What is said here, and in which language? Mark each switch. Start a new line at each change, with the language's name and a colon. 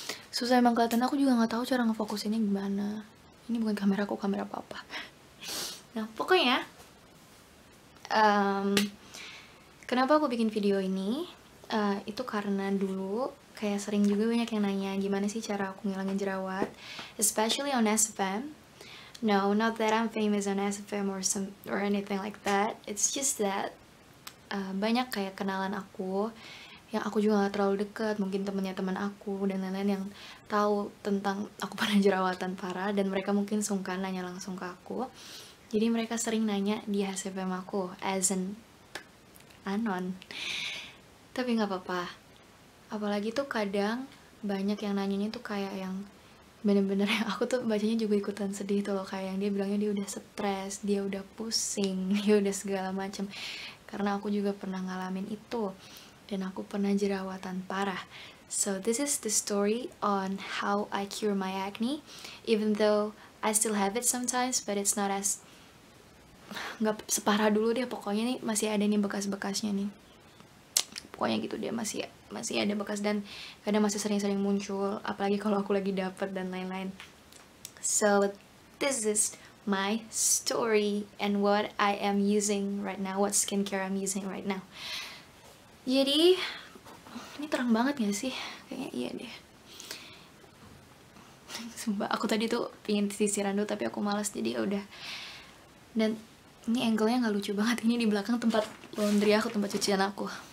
Indonesian: Susah emang kelihatan, aku juga nggak tahu cara ngefokusinnya gimana. Ini bukan kamera aku, kamera apa-apa. Nah, pokoknya, em, kenapa aku bikin video ini? Itu karena dulu kayak sering juga banyak yang nanya gimana sih cara aku ngilangin jerawat,
English: especially on SFM. No, not that I'm famous on SFM or anything like that. It's just that
Indonesian: banyak kayak kenalan aku yang aku juga gak terlalu dekat, mungkin temennya teman aku dan lain-lain yang tahu tentang aku pernah jerawatan parah dan mereka mungkin sungkan nanya langsung ke aku. Jadi mereka sering nanya di SFM aku
English: as an anon.
Indonesian: Tapi nggak apa-apa. Apalagi tuh kadang banyak yang nanyanya tuh kayak yang bener-bener yang aku tuh bacanya juga ikutan sedih tuh loh, kayak yang dia bilangnya dia udah stres, dia udah pusing, dia udah segala macem. Karena aku juga pernah ngalamin itu dan aku pernah jerawatan parah.
English: So this is the story on how I cure my acne, even though I still have it sometimes, but it's not as
Indonesian: nggak separah dulu deh. Pokoknya nih masih ada nih bekas-bekasnya nih. Pokoknya gitu dia masih ada bekas dan kadang masih sering-sering muncul, apalagi kalau aku lagi dapet dan lain-lain.
English: So this is my story and what I am using right now, what skincare I'm using right now.
Indonesian: Jadi ini terang banget gak sih? Kayaknya iya deh. Sumpah aku tadi tuh pingin sisiran dulu tapi aku malas, jadi ya udah. Dan ini angle-nya nggak lucu banget, ini di belakang tempat laundry aku, tempat cucian aku.